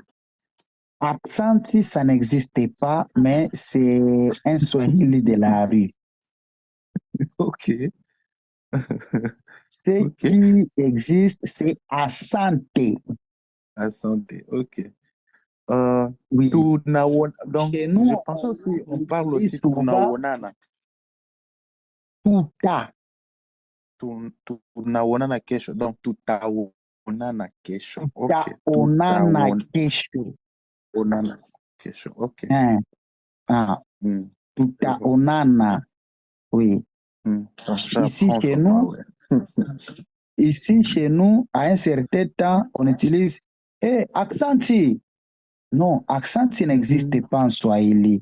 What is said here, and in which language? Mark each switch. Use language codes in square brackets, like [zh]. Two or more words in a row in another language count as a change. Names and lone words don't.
[fr] Accenti, ça n'existe pas, mais c'est un swahili de la rue. Ok. Ce qui existe, c'est asante. Asante, ok. Oui. Donc, Chez nous, je pense aussi, on parle aussi tunawonana. Tuta. [sw] Tunawonana kesho. Donc, tutaonana kesho. Ok. Tutaonana kesho. Onana kesho. [fr] Ok. Ah, Je vois. tutaonana. Oui. Ici J'apprends, chez je nous, vois, ouais. ici chez nous, à un certain temps, on utilise accenti. Non, accenti n'existe pas en Swahili.